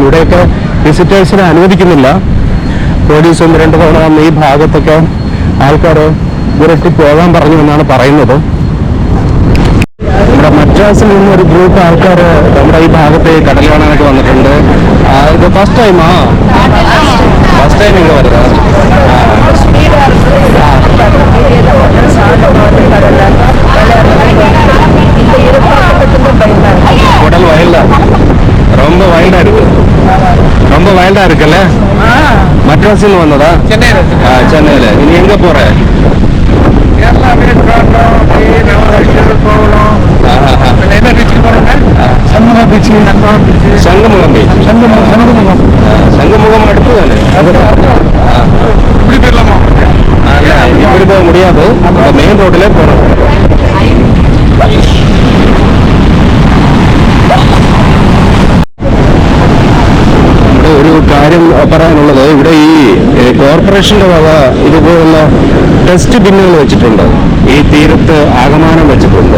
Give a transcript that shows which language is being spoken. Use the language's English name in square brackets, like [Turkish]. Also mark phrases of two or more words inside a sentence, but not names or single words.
[Malayalam] ഇവിടെയൊക്കെ വിസിറ്റേഴ്സിനെ അനുവദിക്കുന്നില്ല. പോലീസ് 1-2 തവണ വന്ന് ഈ ഭാഗത്തൊക്കെ ആൾക്കാർ വിരട്ടി പോകാൻ പറഞ്ഞു എന്നാണ് പറയുന്നത്. നമ്മുടെ മദ്രാസിൽ നിന്ന് ഒരു ഗ്രൂപ്പ് ആൾക്കാർ നമ്മുടെ ഈ ഭാഗത്ത് കടൽ കാണാനായിട്ട് വന്നിട്ടുണ്ട്. ഇത് ഫസ്റ്റ് ടൈമാ? ഫസ്റ്റ് ടൈം ഇവിടെ വരുന്നത്. [Tamil] உடல் வயல்டா ரொம்ப வைல்டா இருக்கு. ரொம்ப வைல்டா இருக்குல்ல. மட்ராஸில் வந்ததா? சென்னையில. இனி எங்க போற? சங்கமுகம் பீச். சங்கமுகம் அடுத்து தானே? இப்படி போயிடலாமா? இப்படி போக முடியாது. மெயின் ரோட்டிலே போகணும். [Malayalam] ഒരു കാര്യം പറയാനുള്ളത്, ഇവിടെ ഈ കോർപ്പറേഷന്റെ വക ഇതുപോലുള്ള ഡസ്റ്റ് ബിന്നുകൾ വെച്ചിട്ടുണ്ട്. ഈ തീരത്ത് ആകമാനം വെച്ചിട്ടുണ്ട്.